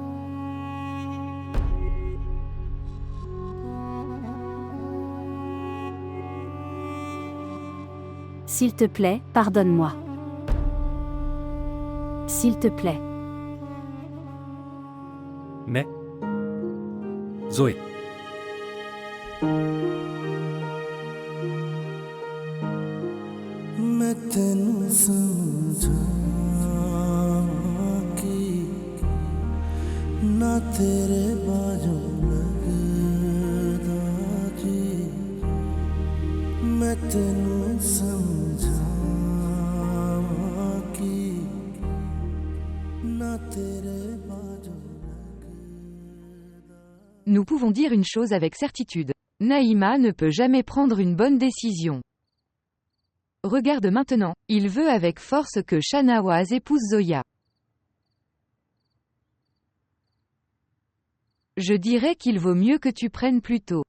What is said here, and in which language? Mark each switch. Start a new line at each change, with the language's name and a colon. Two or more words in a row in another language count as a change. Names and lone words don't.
French: S'il te plaît, pardonne-moi. S'il te plaît. Mais... Zoé.
Punjabi: ਮੈਂ ਤੈਨੂੰ ਸਮਝਾਂ ਕਿ ਨਾ ਤੇਰੇ ਬਾਜੂ ਲੱਗਦਾ ਜੀ ਮੈਂ ਤੈਨੂੰ ਸਮਝਾਂ ਕਿ ਨਾ ਤੇਰੇ ਬਾਜੂ
French: Nous pouvons dire une chose avec certitude. Naïma ne peut jamais prendre une bonne décision. Regarde maintenant, il veut avec force que Shanawaz épouse Zoya. Je dirais qu'il vaut mieux que tu prennes plus tôt.